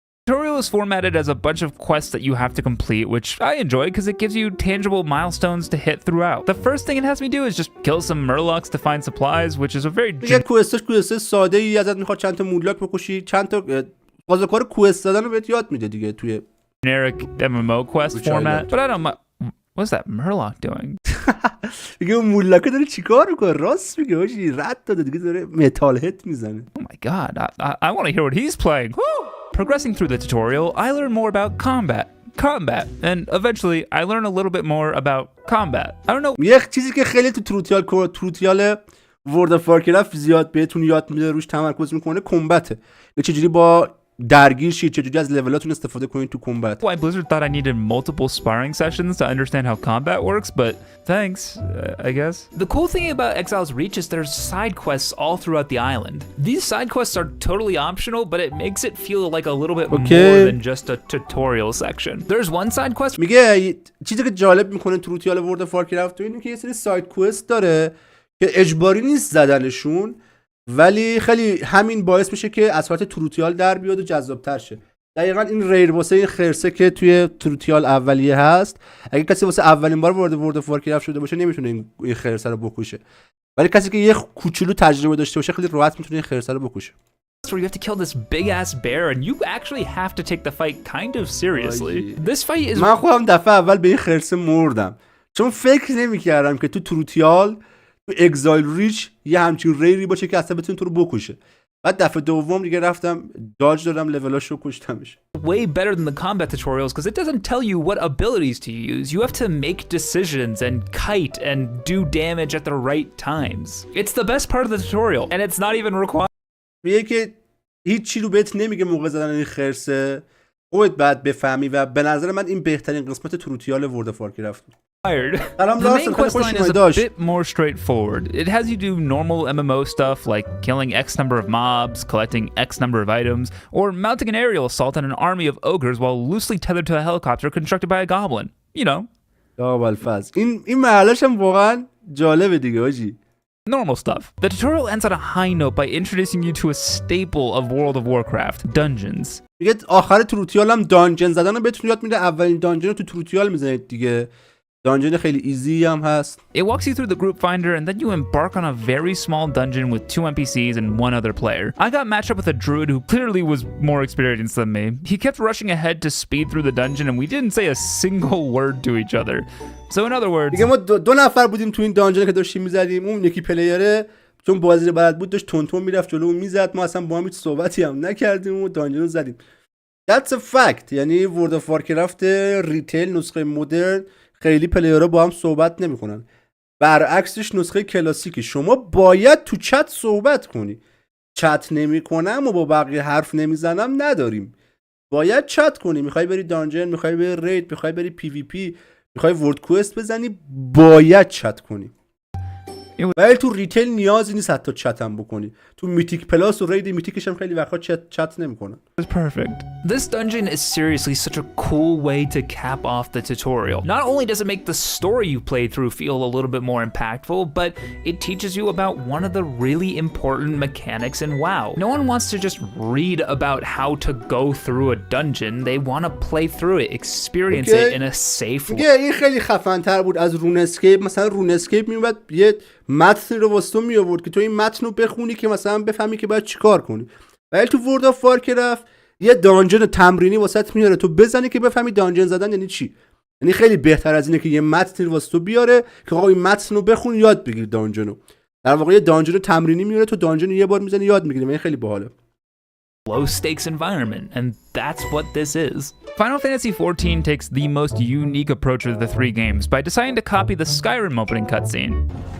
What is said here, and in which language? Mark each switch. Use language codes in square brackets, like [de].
[en] tutorial is formatted as a bunch of quests that you have to complete, which I enjoy because it gives you tangible milestones to hit throughout. The first thing it has me do is just kill some murlocs to find supplies, which is a very [fa] دیگه کوست ساده ای ازت میخواد چند تا موللاک بکشی، چند تا بازیکار کوست دادن رو بهت یاد میده دیگه توی [en] generic MMO quest format. But I don't what's that murloc doing? [fa] دیگه اون موللاکه داره چیکار میکنه؟ راست میگه آجی رد داده دیگه داره متال هت میزنه. [en] Oh my god, I want to hear what he's playing. Woo! Progressing through the tutorial, I learn more about combat, and eventually I learn a little bit more about combat. I don't know. [fa] یه چیزی که خیلی تو توتیال ورد آف وارکرافت زیاد بهتون یاد میده روش تمرکز میکنه کمبته. چجوری با درگیر شید، چجوری از لولاتون استفاده کنید تو کمبت. [en] Why Blizzard thought I needed multiple sparring sessions to understand how combat works, but thanks, I guess. The cool thing about Exile's Reach is there's side quests all throughout the island. These side quests are totally optional, but it makes it feel like a little bit more than just a tutorial section. There's one side quest. [fa] میگه چیزی که جالب میکنه توتیال ورد آف وارکرافت اینه که یه سری ساید کوست داره که اجباری نیست زدنشون، ولی خیلی همین باعث میشه که از حالت تروتیال در بیاد و جذاب‌تر شه. دقیقاً این ریر واسه این خرسه که توی تروتیال اولیه هست، اگه کسی واسه اولین بار وارد ورد آف وارکرافت شده باشه نمیتونه این خرسه رو بکشه، ولی کسی که یه کوچولو تجربه داشته باشه خیلی راحت میتونه این خرسه رو بکشه. [en] where you have to kill this big ass bear and you actually have to take the fight kind of seriously. This fight is [fa] من خودم دفعه اول به این خرسه مردم چون فکر نمی‌کردم که تو تروتیال تو اگزایل ریچ یه همچین ریری باشه که اصلا بتونه تو رو بکشه. بعد دفعه دوم دیگه رفتم داج دادم لولاشو کشتمش. [en] way better than the combat tutorials because it doesn't tell you what abilities to use. You have to make decisions and kite and do damage at the right times. It's the best part of the tutorial and it's not even required. [fa] میگه که هیچ چی رو بهت نمیگه موقع زدن این خرسه، خودت بعد بفهمی و به نظر من این بهترین قسمت تروتیال ورد آف وارکرافت. [en] The main quest line is a bit more straightforward. It has you do normal MMO stuff like killing X number of mobs, collecting X number of items, or mounting an aerial assault on an army of ogres while loosely tethered to a helicopter constructed by a goblin. You know. [fa] این مرحله‌ش هم واقعا جالبه دیگه آجی. [en] Normal stuff. The tutorial ends on a high note by introducing you to a staple of World of Warcraft, dungeons. [fa] میگه آخر تروتیال هم دانجن زدن رو بهتون یاد میده. اولین دانجن رو تو تروتیال میزنید دیگه. دانجن خیلی ایزی هم هست. [en] It walks you through the group finder and then you embark on a very small dungeon with 2 NPCs and 1 other player. I got matched up with a druid who clearly was more experienced than me. He kept rushing ahead to speed through the dungeon and we didn't say a single word to each other. So in other words, [fa] دیگه ما دو نفر بودیم تو این دانجن که داشتیم میزدیم. اون یکی پلیره چون بازی رو بلد بود داشت تون میرفت جلو و میزد. ما اصلا با هم هیچ صحبتی هم نکردیم و دانجن رو زدیم. [en] That's a fact. [fa] یعنی ورد آف وارکرافت ریتیل نسخه مدرن خیلی پلیرها با هم صحبت نمیکنن. برعکسش نسخه کلاسیکی شما باید تو چت صحبت کنی. چت نمیکنم و با بقیه حرف نمیزنم نداریم. باید چت کنی. میخوای بری دانجن، میخوای بری رید، میخوای بری پی وی پی، میخوای ورد کوست بزنی، باید چت کنی. ولی تو ریتیل نیازی نیست حتی چت هم بکنی. تو میتیک پلاس و رید میتیکش هم خیلی وقتا چت نمیکنن. [en] It's perfect. This dungeon is seriously such a cool way to cap off the tutorial. Not only does it make the story you play through feel a little bit more impactful, but it teaches you about one of the really important mechanics in WoW. No one wants to just read about how to go through a dungeon. They want to play through it, experience it in a safe way. [fa] این خیلی خفن‌تر بود از رون اسکیپ. مثلا رون اسکیپ میومد یه متن رو واسه تو می آورد که تو این متن رو بخونی که مثلا بفهمی که باید چیکار کنی. ولی تو ورد آف وارکرافت یه دانجن تمرینی واسط میاره تو بزنی که بفهمی دانجن زدن یعنی چی. یعنی خیلی بهتر از اینه که یه متن واسه تو بیاره که آقا این متن رو بخون یاد بگیر دانجن رو. در واقع یه دانجن تمرینی میاره، تو دانجن یه بار میزنی یاد میگیری. این خیلی باحاله. [en] low stakes environment, and that's what this is. Final Fantasy XIV takes the most unique approach of the three games by deciding to copy the Skyrim opening cutscene.